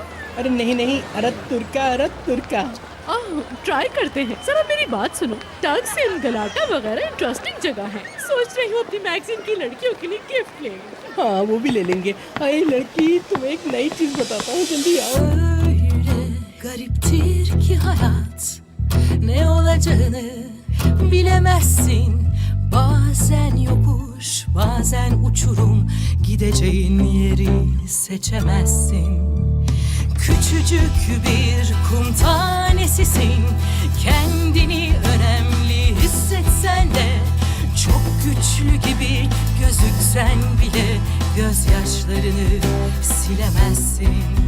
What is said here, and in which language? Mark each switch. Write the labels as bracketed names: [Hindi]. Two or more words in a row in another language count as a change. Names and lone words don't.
[Hindi] अरे नहीं नहीं, अरत तुर्का। ट्राई करते हैं, जरा मेरी बात सुनो। टक्सिन, गलाटा वगैरह इंटरेस्टिंग जगह है। सोच रही हूँ अपनी मैगजीन की लड़कियों के लिए गिफ्ट लेंगे। हाँ वो भी ले लेंगे। हाय लड़की, तुम्हें एक नई चीज बताता हूँ, जल्दी आओ। [Turkish] Öyle gariptir ki hayat, ne olacağını bilemezsin. Bazen yokuş, bazen uçurum, gideceğin yeri seçemezsin. Küçücük bir kum tanesisin, kendini önemli hissetsen de, çok güçlü gibi gözüksen bile gözyaşlarını silemezsin.